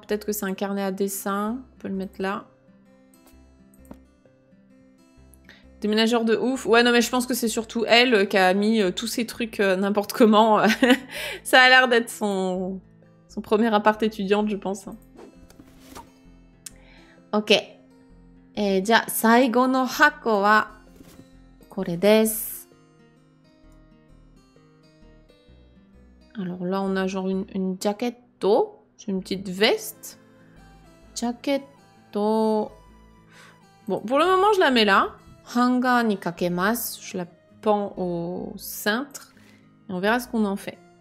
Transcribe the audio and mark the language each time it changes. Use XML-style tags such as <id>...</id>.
<fr>Peut-être que c'est un carnet à dessin. On peut le mettre là. Déménageur de ouf. Ouais, non, mais je pense que c'est surtout elle qui a mis tous ces trucs n'importe comment. Ça a l'air d'être son premier appart étudiante, je pense. Ok.</fr> <ja>じゃあ、最後の箱はこれです。</ja> <fr>Alors là, on a genre une jaquette. C'est une petite veste. Jaquette. Bon, pour le moment, je la mets là.</fr> <ja>Hanger ni kakemasu.</ja> <fr>Je la pends au cintre. Et on verra ce qu'on en fait.</fr>